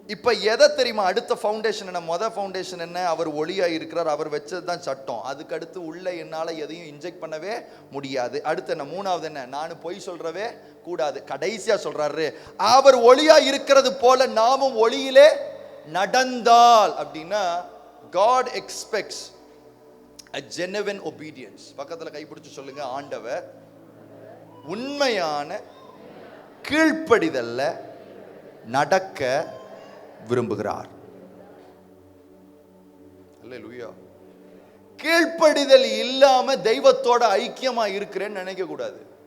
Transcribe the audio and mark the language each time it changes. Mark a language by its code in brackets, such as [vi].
[ta] இப்ப எதை தெரியுமா? அடுத்த ஃபவுண்டேஷன் என்ன? மொதல் ஃபவுண்டேஷன் என்ன? அவர் ஒளியா இருக்கிறார், அவர் வச்சதுதான் சட்டம். அதுக்கு அடுத்து உள்ள என்னால எதையும் இன்ஜெக்ட் பண்ணவே முடியாது. அடுத்து என்ன? 3வது என்ன? நான் பொய் சொல்றவே கூடாது. கடைசியா சொல்றாரு, அவர் ஒளியா இருக்கிறது போல நாமும் ஒளியிலே நடந்தால். அப்படின்னா [en] God expects a genuine obedience. [ta] பக்கத்துல கைப்பிடிச்சு சொல்லுங்க, ஆண்டவர் உண்மையான கீழ்ப்படிதல்ல நடக்க விரும்புகிறார். அல்லேலூயா. கீழ்ப்படிதல் இல்லாம தெய்வத்தோட ஐக்கியமா இருக்கிறேன்னு நினைக்க கூடாது.